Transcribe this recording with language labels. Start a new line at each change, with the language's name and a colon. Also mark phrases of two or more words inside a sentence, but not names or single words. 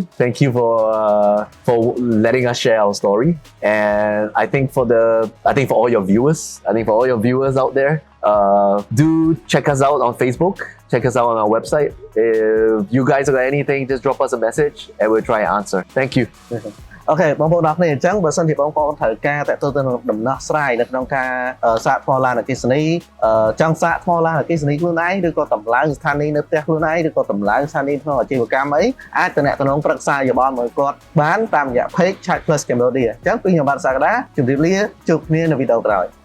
English: Thank you for letting us share our story. And I think for all your viewers, out there, do check us out on Facebook. Check us out on our website. If you guys have got anything, just drop us a message and we'll try and answer. Thank you.
Khmer: អូខេបងប្អូនទាំងអស់គ្នាអញ្ចឹងបើសិនជាបងប្អូនត្រូវការតាក់ទងទៅនឹងដំណោះស្រាយនៅក្នុងការសាកថ្មឡានអគ្គិសនីចង់សាកថ្មឡានអគ្គិសនីខ្លួនឯងឬក៏តម្លើងស្ថានីយ៍នៅផ្ទះខ្លួនឯងឬក៏តម្លើងស្ថានីយ៍ក្នុងអាជីវកម្មអីអាចតំណែងប្រឹក្សាយោបល់មួយគាត់បានតាមរយៈ page Charge Plus Cambodia អញ្ចឹងពីខ្ញុំបាទសាកដាជម្រាបលាជួបគ្នានៅវីដេអូក្រោយ